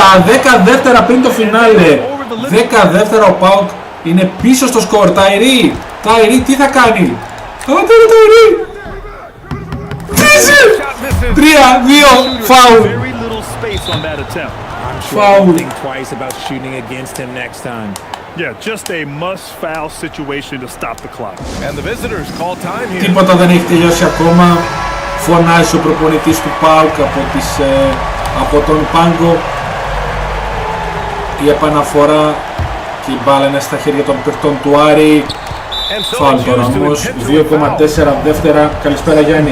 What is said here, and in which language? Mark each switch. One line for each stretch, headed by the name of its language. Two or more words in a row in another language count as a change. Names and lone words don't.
Greek: 10 δεύτερα πριν το φινάλε. 10 δεύτερα ο Πάοκ είναι πίσω στο σκορ. Ταϊρή τι θα κάνει? Ταϊρή 3-2 φάουλ. Φάουλ.
English: Yeah, just a must-foul situation to stop the clock. And the visitors call time here.
Greek: Τίποτα δεν έχει τελειώσει ακόμα. Φωνάζει ο προπονητής του ΠΑΟΚ από τον πάγκο. Η επαναφορά και η μπάλα είναι στα χέρια των παιχτών του Άρη. Φάουλ τώρα όμως. 2,4 δεύτερα. Καλησπέρα Γιάννη.